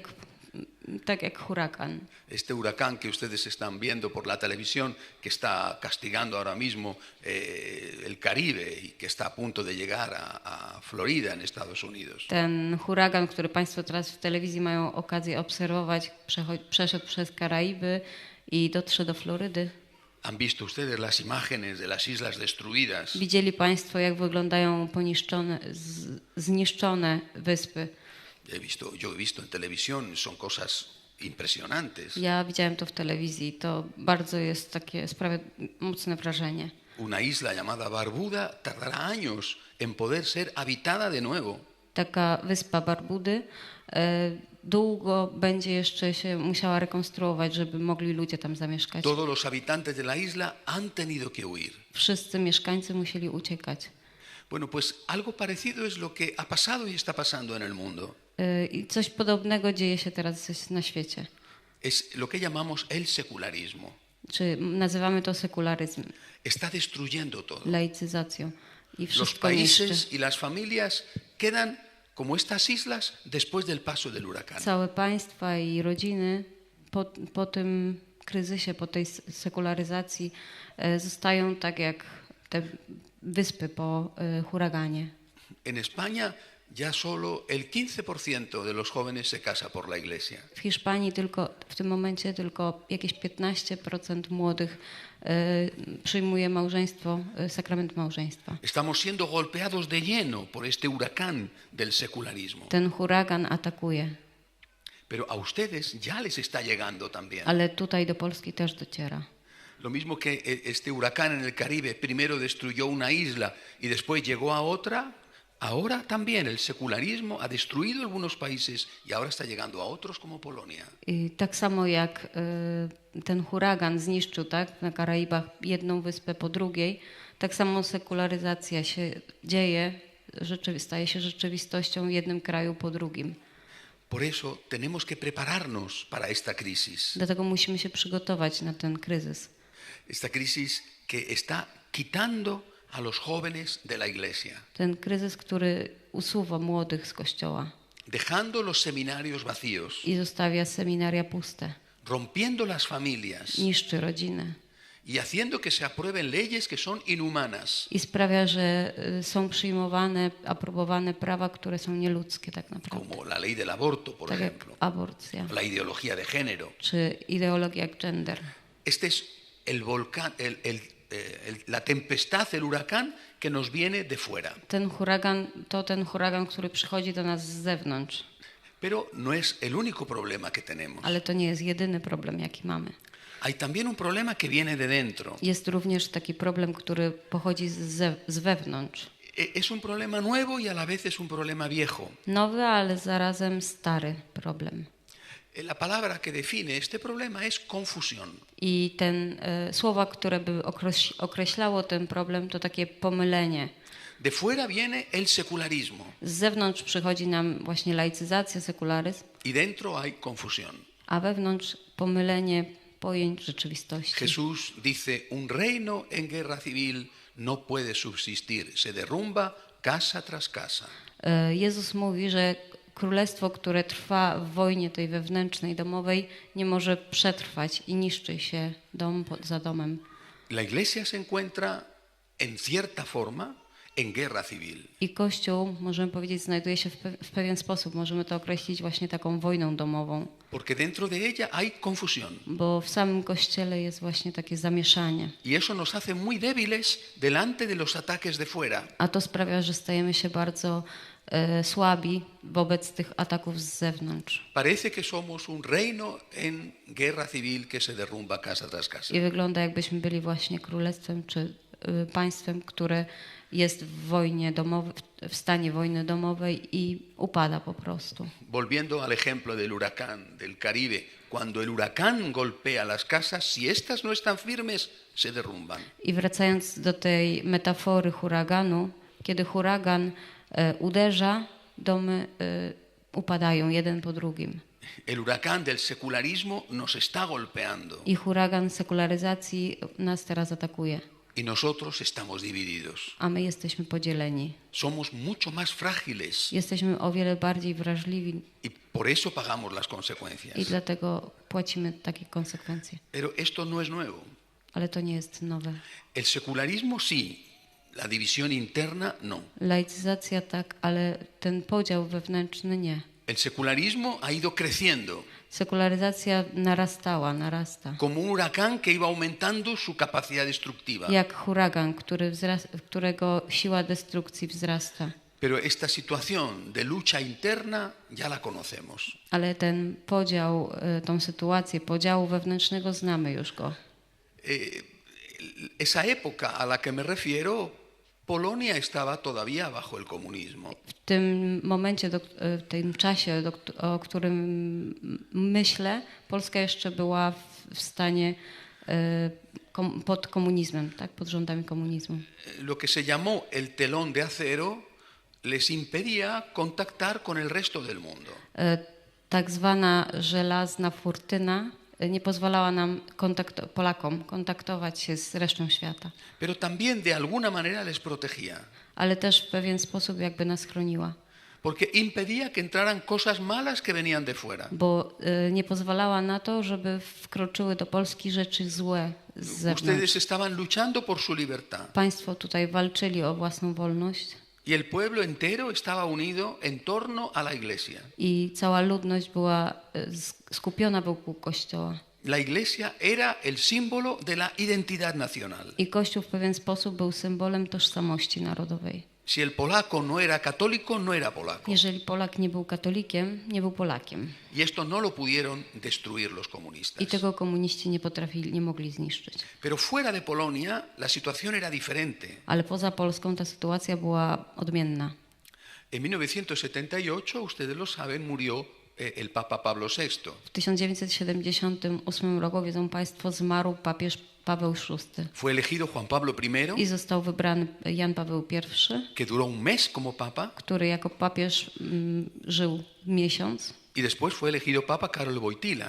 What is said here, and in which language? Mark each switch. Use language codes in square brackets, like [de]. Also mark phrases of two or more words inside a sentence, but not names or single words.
[pl] Jak tak jak huragan. [es] Este huracán que ustedes están viendo por la televisión, que está castigando ahora mismo el Caribe y que está a punto de llegar a Florida en Estados Unidos. [pl] Ten huragan, który Państwo teraz w telewizji mają okazję obserwować, przeszedł przez Karaiby i dotrze do Florydy. [es] ¿Han visto ustedes las imágenes de las islas destruidas? [pl] Widzieli Państwo, jak wyglądają zniszczone wyspy. [es] Yo he visto en televisión, son cosas impresionantes. [pl] Ja widziałem to w telewizji. To bardzo jest takie, sprawia mocne wrażenie. [es] Una isla llamada Barbuda tardará años en poder ser habitada de nuevo. [pl] Taka wyspa Barbudy długo będzie jeszcze się musiała rekonstruować, żeby mogli ludzie tam zamieszkać. [es] Todos los habitantes de la isla han tenido que huir. [pl] Wszyscy mieszkańcy musieli uciekać. [es] Bueno, pues algo parecido es lo que ha pasado y está pasando en el mundo. [pl] I coś podobnego dzieje się teraz na świecie. [es] Es lo que llamamos el secularismo. [pl] Czy nazywamy to sekularyzm, [es] Está destruyendo todo. [pl] laicyzacją. I [es] Los [pl] wszystko niszczy. [es] países y las familias quedan como estas islas después del paso del huracán. [pl] Całe państwa i rodziny po tym kryzysie, po tej sekularyzacji zostają tak jak te wyspy po huraganie. [es] En España ya solo el 15% de los jóvenes se casa por la iglesia. [pl] W Hiszpanii w tym momencie tylko jakieś 15% młodych przyjmuje małżeństwo, sakrament małżeństwa. [es] Estamos siendo golpeados de lleno por este huracán del secularismo. [pl] Ten huragan atakuje, [es] Pero a ustedes ya les está llegando también. [pl] ale tutaj do Polski też dociera. [es] Lo mismo que este huracán en el Caribe primero destruyó una isla y después llegó a otra, ahora también el secularismo ha destruido algunos países y ahora está llegando a otros como Polonia. [pl] I tak samo jak ten huragan zniszczył na Karaibach jedną wyspę po drugiej, tak samo sekularyzacja się dzieje, staje się rzeczywistością w jednym kraju po drugim. [es] Por eso tenemos que prepararnos para esta crisis. [pl] Dlatego musimy się przygotować na ten kryzys. [es] Esta crisis que está quitando a los jóvenes de la iglesia, [pl] Ten kryzys, który usuwa młodych z kościoła [es] dejando los seminarios vacíos, [pl] i zostawia seminaria puste, [es] rompiendo las familias [pl] niszczy rodziny [es] y haciendo que se aprueben leyes que son inhumanas, [pl] i sprawia, że są przyjmowane, aprobowane prawa, które są nieludzkie tak naprawdę. [es] como la ley del aborto, por [pl] Tak jak [es] ejemplo, [pl] aborcja [es] la ideología de género. [pl] czy ideologia gender. [es] Este es el volcán, la tempestad, el huracán que nos viene de fuera. [pl] Ten huragan, który przychodzi do nas z zewnątrz. [es] Pero no es el único problema que tenemos. [pl] Ale to nie jest jedyny problem, jaki mamy. [es] Hay también un problema que viene de dentro. [pl] Jest również taki problem, który pochodzi z wewnątrz. [es] Es un problema nuevo y a la vez es un problema viejo. [pl] Nowy, ale zarazem stary problem. [es] La palabra que define este problema es confusión. [pl] I słowa, które by określało ten problem, to takie pomylenie. [es] De fuera viene el secularismo [pl] Z zewnątrz przychodzi nam właśnie laicyzacja, sekularyzm, [es] y dentro hay confusión. [pl] a wewnątrz pomylenie pojęć rzeczywistości. [es] Jesús dice, un reino en guerra civil no puede subsistir, se derrumba casa tras casa. [pl] Jezus mówi, że królestwo, które trwa w wojnie tej wewnętrznej, domowej, nie może przetrwać i niszczy się dom za domem. [es] La iglesia se encuentra en cierta forma en guerra civil. [pl] I Kościół, możemy powiedzieć, znajduje się w pewien sposób, możemy to określić właśnie taką wojną domową. [es] Porque dentro de ella hay confusión. [pl] Bo w samym Kościele jest właśnie takie zamieszanie. [es] Y eso nos hace muy débiles delante de los ataques de fuera. [pl] A to sprawia, że stajemy się bardzo słabi wobec tych ataków z zewnątrz. [es] Parece que somos un reino en guerra civil que se derrumba casa tras casa. [pl] I wygląda, jakbyśmy byli właśnie królestwem czy państwem, które jest w wojnie domowej, w stanie wojny domowej i upada po prostu. [es] Volviendo al ejemplo del huracán del Caribe, cuando el huracán golpea las casas, si estas no están firmes, se derrumban. [pl] I wracając do tej metafory huraganu, kiedy huragan uderza, domy upadają jeden po drugim. [es] El huracán del secularismo nos está golpeando. [pl] I huragan sekularyzacji nas teraz atakuje. [es] y nosotros estamos divididos. [pl] a my jesteśmy podzieleni. [es] Somos mucho más frágiles [pl] Jesteśmy o wiele bardziej wrażliwi [es] y por eso pagamos las [pl] i [es] consecuencias. [pl] dlatego płacimy takie konsekwencje. [es] Pero esto no es nuevo. [pl] Ale to nie jest nowe. [es] El secularismo sí, la división interna no. [pl] Laicyzacja tak, ale ten podział wewnętrzny nie. [es] El secularismo ha ido creciendo [pl] Sekularyzacja narasta. [es] como un huracán que iba aumentando su capacidad destructiva. [pl] Jak huragan, którego siła destrukcji wzrasta. [es] Pero esta situación de lucha interna ya la conocemos. [pl] Ale ten podział, tą sytuację podziału wewnętrznego znamy już go. [es] Esa época a la que me refiero, Polonia estaba todavía bajo el comunismo. [pl] W tym momencie, w tym czasie, o którym myślę, Polska jeszcze była w stanie pod komunizmem, tak? Pod rządami komunizmu. [es] Lo que se llamó el telón de acero les impedía contactar con el resto del mundo. [pl] Tak zwana żelazna furtyna nie pozwalała nam, Polakom, kontaktować się z resztą świata. [es] Pero también de alguna manera les protegía. [pl] Ale też w pewien sposób jakby nas chroniła. [es] Porque impedía que entraran cosas malas que venían de fuera. [pl] Bo nie pozwalała na to, żeby wkroczyły do Polski rzeczy złe z zewnątrz. [es] Ustedes estaban luchando por su libertad. [pl] Państwo tutaj walczyli o własną wolność. [es] Y el pueblo entero estaba unido en torno a la iglesia. [pl] I cała ludność była skupiona wokół Kościoła. [es] La iglesia era el símbolo de la identidad nacional. [pl] I Kościół w pewien sposób był symbolem tożsamości narodowej. [es] Si el polaco no era católico, no era polaco. [pl] Jeżeli Polak nie był katolikiem, nie był Polakiem. [es] Y esto no lo pudieron destruir los comunistas. [pl] I tego komuniści nie mogli zniszczyć. [es] Pero fuera de Polonia la situación era diferente. [pl] Ale poza Polską ta sytuacja była odmienna. [es] En 1978, ustedes lo saben, murió el Papa Pablo VI. [pl] W 1978 roku, wiedzą Państwo, zmarł papież Paweł VI. [es] Fue elegido Juan Pablo I, [pl] I został wybrany Jan Paweł I, [es] que duró un mes como papa, [pl] który jako papież żył miesiąc, [es] y después fue elegido Papa Karol Wojtyła,